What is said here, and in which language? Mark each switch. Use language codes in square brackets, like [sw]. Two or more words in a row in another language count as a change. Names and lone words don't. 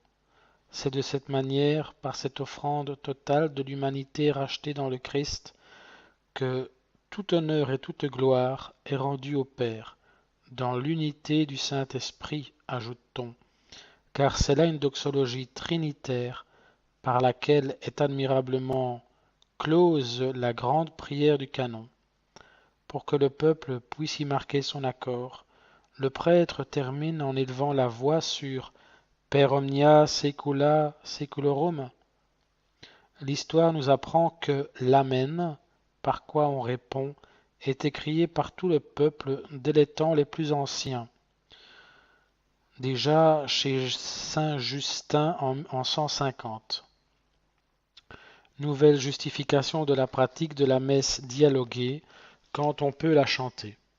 [fr] C'est de cette manière, par cette offrande totale de l'humanité rachetée dans le Christ, que tout honneur et toute gloire est rendue au Père, dans l'unité du Saint-Esprit, ajoute-t-on, car c'est là une doxologie trinitaire par laquelle est admirablement close la grande prière du canon. Pour que le peuple puisse y marquer son accord, le prêtre termine en élevant la voix sur [la] Per omnia saecula saeculorum. [fr] L'histoire nous apprend que l'Amen, par quoi on répond, est écrié par tout le peuple dès les temps les plus anciens. Déjà chez saint Justin en 150. Nouvelle justification de la pratique de la messe dialoguée quand on peut la chanter.